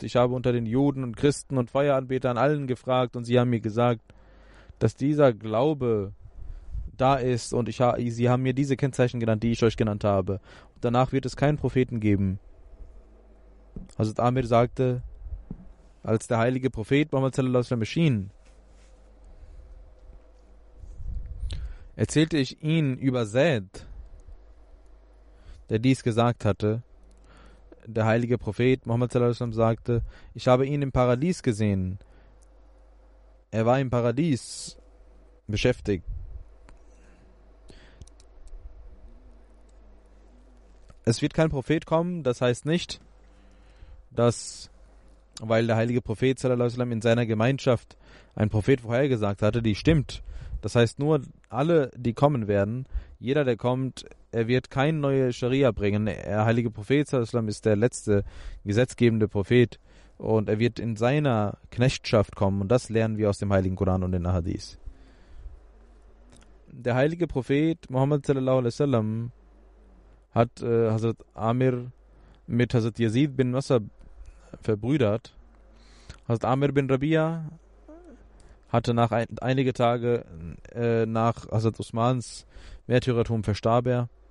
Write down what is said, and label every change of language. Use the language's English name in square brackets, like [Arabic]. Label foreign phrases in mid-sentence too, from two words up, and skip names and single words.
[German] Ich habe unter den Juden und Christen und Feueranbetern allen gefragt und sie haben mir gesagt, dass dieser Glaube da ist und sie haben mir diese Kennzeichen genannt, die ich euch genannt habe. Und danach wird es keinen Propheten geben. Hazrat Amir sagte, als der heilige Prophet Muhammad [Arabic] صلى الله عليه وسلم [German] erschien, erzählte ich ihn über Zaid, der dies gesagt hatte. Der heilige Prophet Muhammad [Arabic] صلى الله عليه وسلم [German] sagte, ich habe ihn im Paradies gesehen. Er war im Paradies beschäftigt. Es wird kein Prophet kommen, das heißt nicht, dass, weil der heilige Prophet [Arabic] صلى الله عليه وسلم [German] in seiner Gemeinschaft ein Prophet vorhergesagt hatte, die stimmt. Das heißt nur, alle, die kommen werden, jeder, der kommt, er wird keine neue Scharia bringen. Der heilige Prophet [Arabic] صلى الله عليه وسلم [German] ist der letzte gesetzgebende Prophet und er wird in seiner Knechtschaft kommen und das lernen wir aus dem heiligen Koran und den Ahadith. Der heilige Prophet Muhammad [Arabic] صلى الله عليه وسلم [German] hat Hazrat Amir mit Hazrat Yazid bin Nasab verbrüdert. Hazrat Amir bin Rabia hatte nach einige Tage nach Hazrat Usmans Märtyrertum verstarb er.